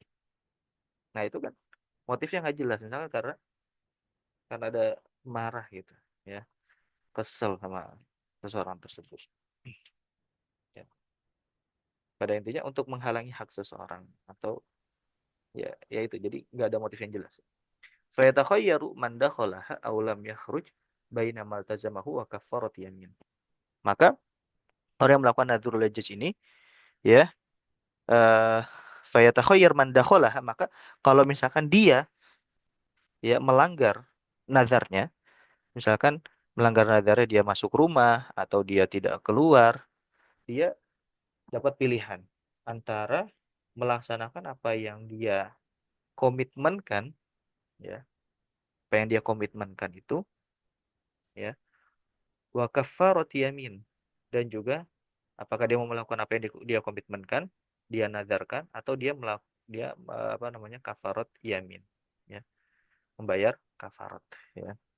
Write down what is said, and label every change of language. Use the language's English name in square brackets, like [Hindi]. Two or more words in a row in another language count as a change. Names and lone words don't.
[Indonesian] Nah, itu kan motifnya nggak jelas misalkan karena ada marah gitu ya, kesel sama seseorang tersebut. Ya. Pada intinya untuk menghalangi hak seseorang atau ya itu jadi nggak ada motif yang jelas. [Arabic] فيتخير من دخلها أو لم يخرج بين ما التزمه وكفارة يمين. [Indonesian] Maka orang yang melakukan [Arabic] نذر الحج [Indonesian] ini ya [Arabic] فيتخير من دخلها, [Indonesian] maka kalau misalkan dia ya melanggar nazarnya, misalkan melanggar nazarnya dia masuk rumah atau dia tidak keluar, dia dapat pilihan antara melaksanakan apa yang dia komitmenkan ya, apa yang dia komitmenkan itu ya, [Arabic] وكفارة يمين, [Indonesian] dan juga apakah dia mau melakukan apa yang dia komitmenkan, dia nazarkan, atau dia apa namanya [Arabic] كفارة يمين [Indonesian] ya, membayar kafarat ya,